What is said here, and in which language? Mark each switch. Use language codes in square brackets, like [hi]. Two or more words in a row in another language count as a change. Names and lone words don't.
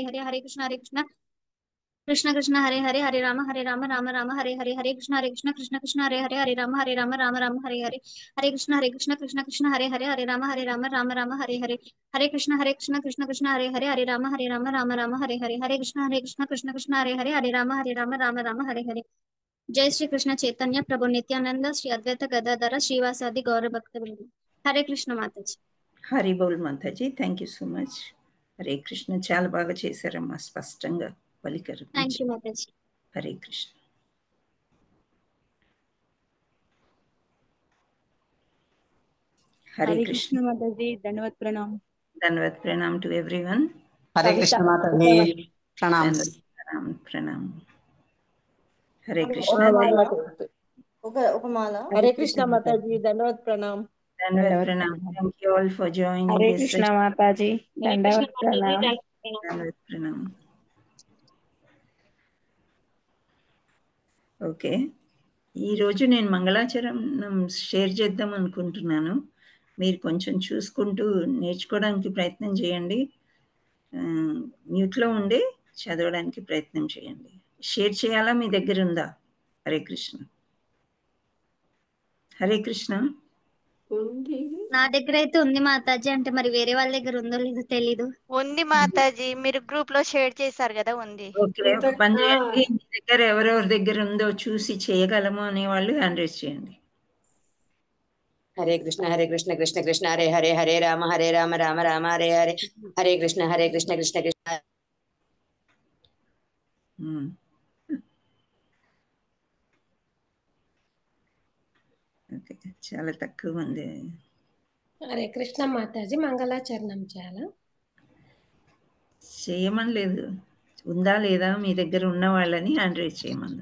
[hi] हरे हरे कृष्ण कृष्ण हरे राम राम हरे हरे कृष्ण कृष्ण राम हरे कृष्ण कृष्ण हरे राम हरे हरे कृष्ण कृष्ण हरे राम कृष्ण कृष्ण हरे राम हरे हरे जय श्री कृष्ण चैतन्य प्रभु नित्यानंद श्री अद्वैत गदाधर श्रीवासादि गौर भक्त हरे कृष्ण माता जी हरि बोल माताजी, [en] thank you so much. [te] హరే కృష్ణ, చాలా బాగా చేశారమ్మా, స్పష్టంగా పలికారు. [en] thank you [hi] माता जी. [te] హరే కృష్ణ. [hi] हरे कृष्ण माता जी, धन्यवाद प्रणाम. धन्यवाद प्रणाम [en] to everyone. [hi] हरे कृष्ण माता जी, प्रणाम. प्रणाम प्रणाम. हरे कृष्ण. हरे कृष्ण माता जी, धन्यवाद प्रणाम. धन्यवाद प्रणाम. [en] Thank you all for joining [hi] हरे [en] this [hi] कृष्ण [en] session. [hi] माता जी, हरे कृष्ण दंडवत माता जी, प्रणाम. धन्यवाद प्रणाम. [te] ఓకే, ఈరోజు నేను మంగళాచరణం షేర్ చేద్దాం అనుకుంటున్నాను. మీరు కొంచెం చూసుకుంటూ నేర్చుకోవడానికి ప్రయత్నం చేయండి. మ్యూట్లో ఉండి చదవడానికి ప్రయత్నం చేయండి. షేర్ చేయాలా, మీ దగ్గర ఉందా? హరే కృష్ణ. హరే కృష్ణ. నా దగ్గర అయితే ఉంది మాతాజీ, అంటే మరి వేరే వాళ్ళ దగ్గర ఉందో లేదో తెలీదు. ఉంది మాతాజీ, మీరు గ్రూప్ లో షేర్ చేశారు కదా, ఉంది. ఓకే, ఒక పని చేయండి, మీ దగ్గర ఎవరెవరి దగ్గర ఉందో చూసి చేయగలము అనే వాళ్ళు [en] hand raise [te] చేయండి. [hi] हरे कृष्ण कृष्ण कृष्ण हरे हरे हरे राम राम राम हरे हरे हरे कृष्ण कृष्ण कृष्ण [te] ఓకే, చాలా తక్కువ ఉంది. హరే కృష్ణ మాతాజీ, మంగళాచరణం చేయాలా? చేయమని లేదు, ఉందా లేదా మీ దగ్గర ఉన్న వాళ్ళని [en] hand raise [te] చేయమన్నా.